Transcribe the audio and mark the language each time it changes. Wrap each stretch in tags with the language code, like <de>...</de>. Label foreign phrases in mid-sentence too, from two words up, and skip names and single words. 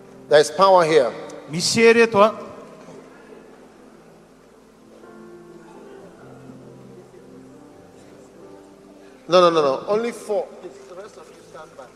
<en>There's power here.</en> <mg>Misy hery eto a.</mg> <en>No. Only 4. The rest of you stand back.</en>